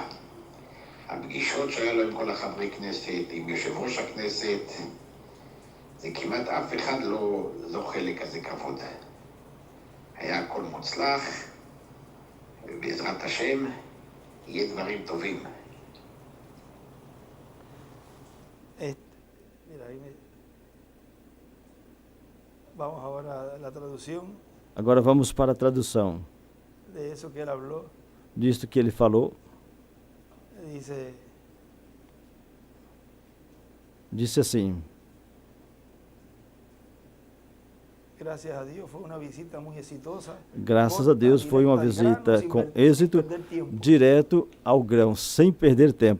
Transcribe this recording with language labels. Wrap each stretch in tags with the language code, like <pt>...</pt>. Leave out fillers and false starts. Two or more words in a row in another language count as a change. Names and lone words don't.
<he>הפגישות שהיה לו עם כל החברי כנסת, עם יושב ראש הכנסת, זה כמעט אף אחד לא זוכה לכזה כבוד. היה הכל מוצלח, ובעזרת השם יהיה דברים טובים.</he> <pt>Agora vamos para a tradução disto que ele falou. Disse assim: graças a Deus foi uma visita com êxito, direto ao grão, sem perder tempo.</pt>